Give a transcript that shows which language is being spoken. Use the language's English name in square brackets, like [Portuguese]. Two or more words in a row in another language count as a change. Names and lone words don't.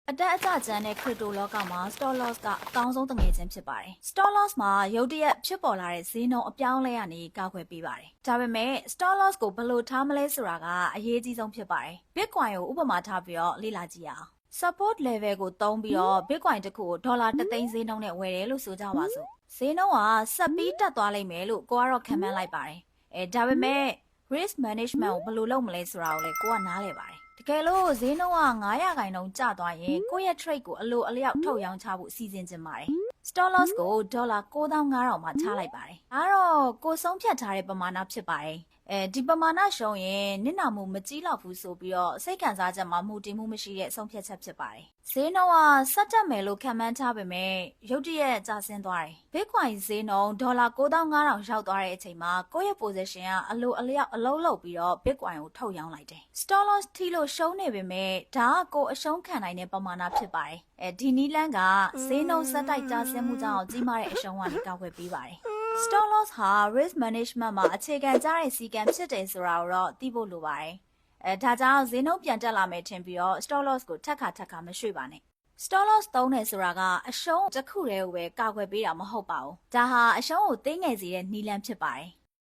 [Burmese] အတက်အကျကျန်တဲ့ crypto လောကမှာ [English] stop loss [Burmese] ကအကောင်းဆုံးတငယ်ချင်းဖြစ်ပါတယ်။ [English] stop loss [Burmese] မှာရုတ်တရက်ဖြစ်ပေါ်လာတဲ့ဈေးနှုန်းအပြောင်းလဲကနေကာကွယ်ပေးပါတယ်။ဒါပေမဲ့ [English] stop loss [Burmese] ကိုဘယ်လိုထားမလဲဆိုတာကအရေးကြီးဆုံးဖြစ်ပါတယ်။ Bitcoin ကိုဥပမာထားပြီးတော့လေ့လာကြည့်အောင်။ [English] support level [Burmese] ကိုသုံးပြီးတော့ Bitcoin တစ်ခုကိုဒေါ်လာ3သိ န်းဈေးနှုန်းနဲ့ဝယ်တယ်လို့ဆိုကြပါစို့။ဈေးနှုန်းကဆက်ပြီးတက်သွားလိမ့်မယ်လို့ကိုကတော့ခံမှန်းလိုက်ပါတယ်။ဒါပေမဲ့ [English] risk management [Burmese] ကိုဘယ်လိုလုပ်မလဲဆိုတာကိုလည်းကိုကနားလည်ပါတယ်။တကယ်လို့ဈေးနှုန်းက9%ကျသွားရင်ကိုယ့်ရဲ့ trade ကိုအလိုအလျောက်ထုတ်ရောင်းချဖို့စီစဉ်ချင်ပါတယ် ။ [English] stop loss [Burmese] ကိုဒေါ်လာ9500မှာချလိုက်ပါတယ်။ဒါကတော့ကိုဆုံးဖြတ်ထားတဲ့ပမာဏဖြစ်ပါတယ်။ဒီပမာဏရှုံးရင်နစ်နာမှုမကြီးလောက်ဘူးဆိုပြီးတော့စိတ်ခံစားချက်မှာမူတည်မှုမရှိတဲ့ ဆုံးဖြတ်ချက်ဖြစ်ပါတယ်။ဈေးနှုန်းကဆက်တက်မယ်လို့ခံမှန်းထားပေမဲ့ရုတ်တရက်ကျဆင်းသွားတယ်။ Bitcoin ဈေးနှုန်းဒေါ်လာ9500ရောက်သွားတဲ့အ ချိန်မှာကိုယ့်ရဲ့ position ကအလိုအလျောက်အလုံးလုံးပြီးတော့ Bitcoin ကိုထုတ်ရောင်းလိုက်တယ်။ [English] stop loss [Burmese] ထိလို့ရှုံးနေပေ မဲ့ဒါကကိုအရှုံးခံနိုင်တဲ့ပမာဏဖြစ်ပါတယ်။ဒီနီးလန်းကဈေးနှုန်းဆက်တိုက်ကျဆင်းမှုကြောင့်ကြီးမားတဲ့အရှုံးကနေကာကွယ်ပေးပါတယ်။ [English] stop loss [Burmese] ဟာ [English] risk management [Burmese] မှာအခြေခံကျတဲ့စည်းကမ်းဖြစ်တယ်ဆိုတာကိုတော့သိဖို့လိုပါတယ်။ဒါကြောင့်ဈေးနှုန်းပြန်တက်လာမယ်ထင်ပြီးတော့ [English] stop loss [Burmese] ကိုထပ်ခါမရွှေ့ပါနဲ့။ [English] stop loss [Burmese] သုံးတယ်ဆိုတာကအရှုံးတစ်ခုတည်းကိုပဲကာကွယ်ပေးတာမဟုတ်ပါဘူး။ဒါဟာအရှုံးကိုသိငယ်စေတဲ့နီးလန်းဖြစ်ပါတယ်။